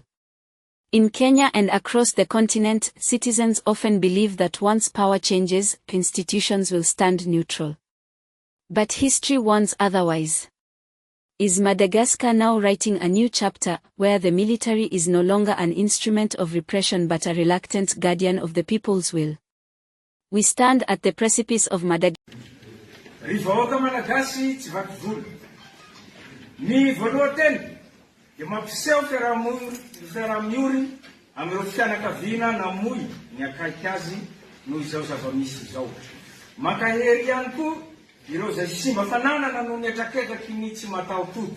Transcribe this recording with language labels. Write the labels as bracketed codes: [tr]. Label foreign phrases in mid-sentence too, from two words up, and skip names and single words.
[en] In Kenya and across the continent, citizens often believe that once power changes, institutions will stand neutral. But history warns otherwise. Is Madagascar now writing a new chapter, where the military is no longer an instrument of repression but a reluctant guardian of the people's will? We stand at the precipice of Madagascar. [mg] Rivaoka Malagasy tsy vaky volo. Ny voalohany dia mampiseho fiaraha-mioriny amin'ireo fianakaviana namoy ny akaiky azy noho izao zava-misy izao. Mankahery ihany koa ireo izay simba fananana noho ny atraketraky ny tsy mataho-tody.